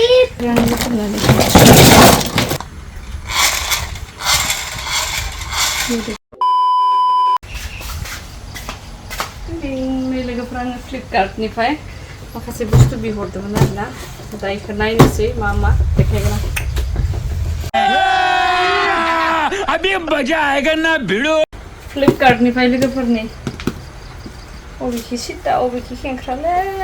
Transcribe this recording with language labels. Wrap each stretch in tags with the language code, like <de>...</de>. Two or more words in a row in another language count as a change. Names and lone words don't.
<brx>लोगोफोरा आङो फ्लिपकार्टनिफ्राय माखासे बुस्थु बिहरदोंमोन आरोना दा इखौ नायनोसै मा मा देखायगोन</brx> <hi>अभी मजा आएगा ना भिड़ो</hi> <brx>फ्लिपकार्टनिफ्राय लोगोफोरनि अबेखि सिदा अबेखि खेंख्रालै</brx>